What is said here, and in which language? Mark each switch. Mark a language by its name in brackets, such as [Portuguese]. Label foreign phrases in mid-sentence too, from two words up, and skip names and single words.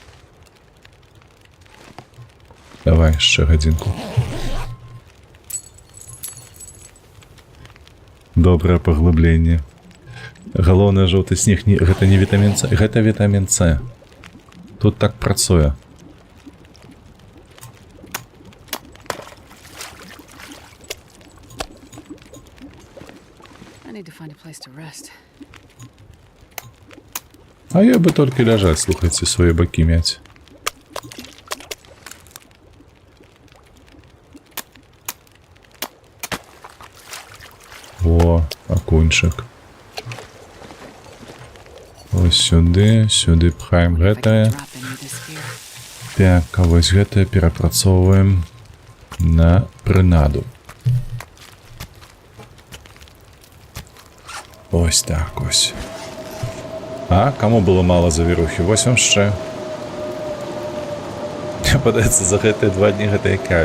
[Belarusian] Давай яшчэ гадзінку. Добрае паглыбленне. Галоўнае, жоўты снег, гэта не вітамін С, гэта вітамін С. Тут так працуе. [English] I need to find a place to rest. [Belarusian] А я бы толькі ляжаць, слухайце, свае бакі мяць. О, акунчык. Ось сюды, сюды пхаем гэтае. [English] Drop in with this gear. [Belarusian] Так, а вось гэтае перапрацоўваем на прынаду. Ось так, ось. А, каму было мала завірухі? Вось вам яшчэ. Мне падаецца, за гэтыя 2 дні гэта якая?